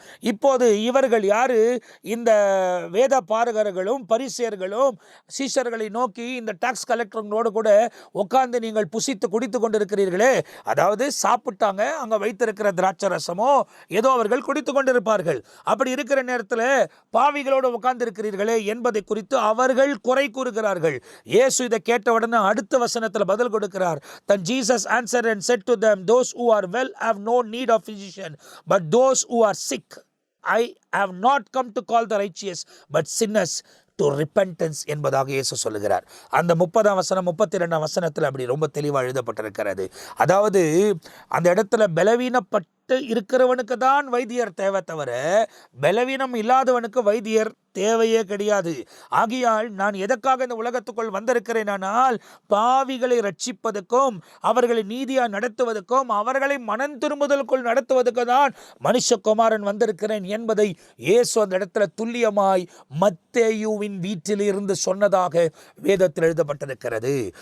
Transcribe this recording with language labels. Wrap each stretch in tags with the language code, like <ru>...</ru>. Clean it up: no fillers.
<ta>இப்போது இவர்கள் யாரு? இந்த வேத பாரகர்களும் பரிசேயர்களும் சீஷர்களை நோக்கி, இந்த டாக்ஸ் கலெக்டர்களோடு கூட உட்கார்ந்து நீங்கள் புசித்து குடித்து கொண்டிருக்கிறீர்களே, அதாவது சாப்பிட்டாங்க, அங்க வைத்திருக்கிற திராட்சை ரசமோ ஏதோ அவர்கள் குடித்து கொண்டிருப்பார்கள். அப்படி இருக்கிற நேரத்தில் பாவிகளோடு உட்கார்ந்து இருக்கிறீர்களே என்பதை குறித்து அவர்கள் குறை கூறுகிறார்கள். இயேசு இதை கேட்டவுடனே அடுத்த வசனத்தில் பதில் கொடுக்கிறார்.</ta> <en>Then Jesus answered and said to them, Those who are well have no need of physician, but those who are sick. I have not come to call the righteous, but sinners to repentance</en> <ta>என்பதாக இயேசு சொல்லுகிறார். அந்த 30ஆம் வசனம் 32ஆம் வசனத்தில் அப்படி ரொம்ப தெளிவாக எழுதப்பட்டிருக்கிறது. அதாவது அந்த இடத்துல பலவீனப்பட்டு இருக்கிறவனுக்கு தான் வைத்தியர் தேவை தவிர பலவீனம் இல்லாதவனுக்கு வைத்தியர் தேவையே கிடையாது. ஆகையால் நான் எதற்காக இந்த உலகத்துக்குள் வந்திருக்கிறேன்? ஆனால் பாவிகளை ரட்சிப்பதற்கும் அவர்களை நீதியாக நடத்துவதற்கும் அவர்களை மனம் திரும்புதலுக்குள் நடத்துவதற்கு தான் மனுஷகுமாரன் வந்திருக்கிறேன் என்பதை இயேசு அந்த இடத்துல துல்லியமாய் மத்தேயுவின் வீட்டில் இருந்து சொன்னதாக வேதத்தில் எழுதப்பட்டிருக்கிறது.</ta>